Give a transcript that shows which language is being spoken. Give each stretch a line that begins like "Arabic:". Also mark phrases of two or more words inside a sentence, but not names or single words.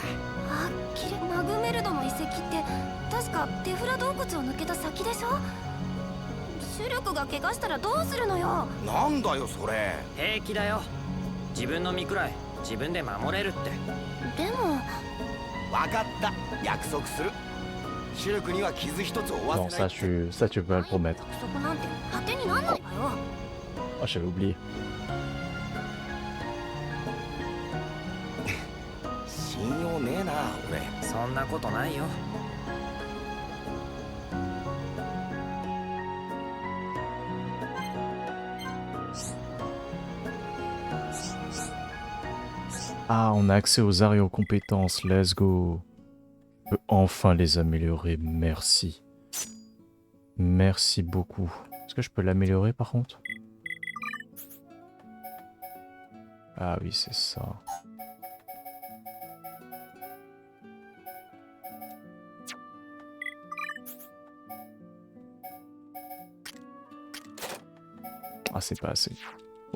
Japanese: あっきれマグメルドの遺跡って確かテフラ洞窟を抜けた先でしょ。シュルクが怪我したらどうするのよ。なんだよそれ。平気だよ。自分の身くらい自分で守れるって。でも分かった、約束する。シュルクには傷一つ負わ
French: Non,
Japanese: せない
French: ça tu peux pas le promettre.
Japanese: そこなんて当てになんないわよ。
French: Ah, j'avais oublié.
Japanese: 信用ねえな俺。そんなことないよ。
French: Ah, on a accès aux arts et aux compétences.
English: Let's go.
French: On peut enfin les améliorer. Merci. Merci beaucoup. Est-ce que je peux l'améliorer par contre? Ah oui, c'est ça. Ah, c'est pas assez. Bon.